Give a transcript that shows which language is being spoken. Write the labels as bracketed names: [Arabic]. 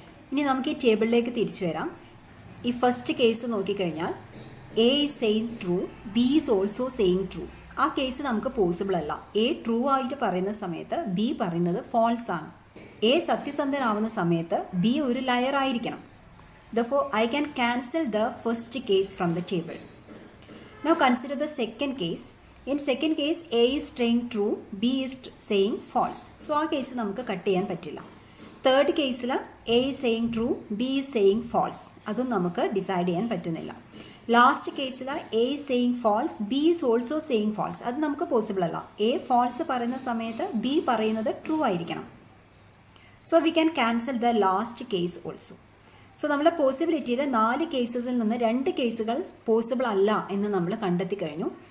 [Malayalam] ഇനി നമുക്ക് ഈ ടേബിളിലേക്ക് തിരിച്ചു വരാം. ഈ ഫസ്റ്റ് കേസ് നോക്കിക്കഴിഞ്ഞാൽ [English] A is saying true, [Malayalam] B is also saying true. ആ കേസ് നമുക്ക് പോസിബിൾ അല്ല. എ ട്രൂ ആയിട്ട് പറയുന്ന സമയത്ത് ബി പറയുന്നത് ഫോൾസ് ആണ്. എ സത്യസന്ധനാവുന്ന സമയത്ത് ബി ഒരു ലയർ ആയിരിക്കണം. [English] Therefore, I can cancel the first case from the table. Now consider the second case. In second case, A is saying true, B is saying false. [Malayalam] So ആ case നമുക്ക് cut ചെയ്യാൻ പറ്റില്ല. Third കേസിൽ [English] A is saying true, B is saying false. [Malayalam] അതും നമുക്ക് decide ചെയ്യാൻ പറ്റുന്നില്ല. Last കേസിൽ [English] A is saying false, [Malayalam] B is also saying false. അത് നമുക്ക് പോസിബിൾ അല്ല. എ ഫോൾസ് പറയുന്ന സമയത്ത് ബി പറയുന്നത് ട്രൂ ആയിരിക്കണം. [English] So we can cancel the last case also. [Malayalam] So നമ്മുടെ പോസിബിലിറ്റിയിൽ 4 കേസസിൽ നിന്ന് 2 കേസുകൾ പോസിബിൾ അല്ല എന്ന് നമ്മൾ കണ്ടെത്തി കഴിഞ്ഞു.